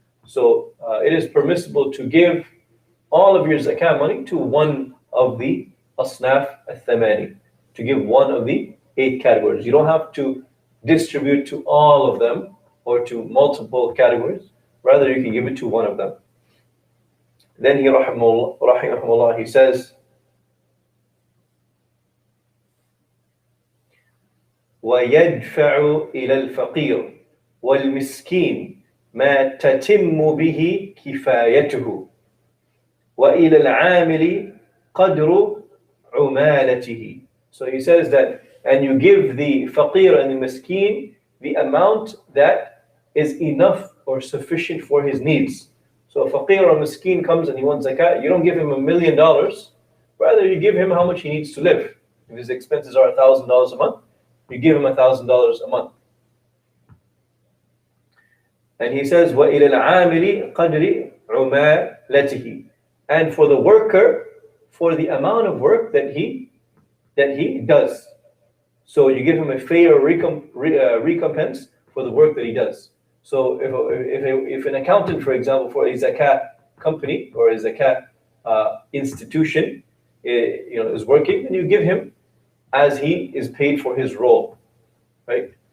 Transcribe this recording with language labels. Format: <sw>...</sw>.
<en>So it is permissible to give all of your zakat money to one of the asnaf al-thamani, to give one of the 8 categories. You don't have to distribute to all of them or to multiple categories. Rather, you can give it to one of them. Then he rahimahullah, he says,</en> <ar>وَيَدْفَعُ إِلَى الْفَقِيرِ وَالْمِسْكِينِ مَا تَتِمُّ بِهِ كِفَايَتُهُ وَإِلَى الْعَامِلِ قَدْرُ عُمَالَتِهِ.</ar> <en>So he says that and you give the faqir and the miskeen the amount that is enough or sufficient for his needs. So a faqir or miskeen comes and he wants zakat, you don't give him $1 million, rather you give him how much he needs to live. If his expenses are $1,000 a month, you give him $1,000 a month. And he says,</en> <ar>وَإِلَى الْعَامِلِ قَدْرِ عُمَالَتِهِ.</ar> <en>And for the worker, for the amount of work that he does. So you give him a fair recompense for the work that he does. So if an accountant, for example, for a zakat company or a zakat institution, is working, and you give him as he is paid for his role, right?</en>